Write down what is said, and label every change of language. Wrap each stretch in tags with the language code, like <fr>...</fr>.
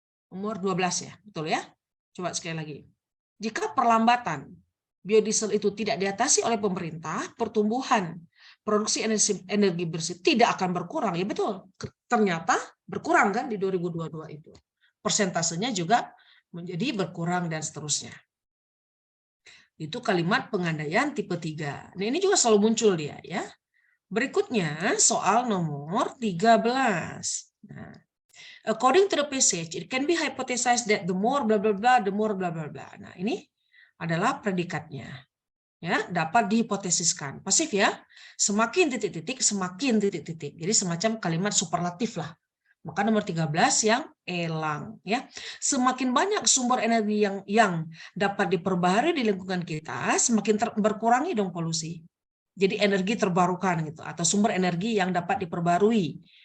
<id>Nomor 12 ya, betul ya? Coba sekali lagi. Jika perlambatan biodiesel itu tidak diatasi oleh pemerintah, pertumbuhan produksi energi bersih tidak akan berkurang. Ya betul, ternyata berkurang kan di 2022 itu. Persentasenya juga menjadi berkurang dan seterusnya. Itu kalimat pengandaian tipe 3. Nah, ini juga selalu muncul dia ya. Berikutnya soal nomor 13.</id> <en>Nah, according to the passage, it can be hypothesized that the more bla bla bla, the more bla bla bla.</en> <id>Nah, ini adalah predikatnya. Ya, dapat dihipotesiskan. Pasif ya. Semakin titik-titik, semakin titik-titik. Jadi semacam kalimat superlatif lah. Maka nomor 13 yang elang ya. Semakin banyak sumber energi yang dapat diperbaharui di lingkungan kita, semakin berkurangi dong polusi. Jadi energi terbarukan gitu atau sumber energi yang dapat diperbarui.</id>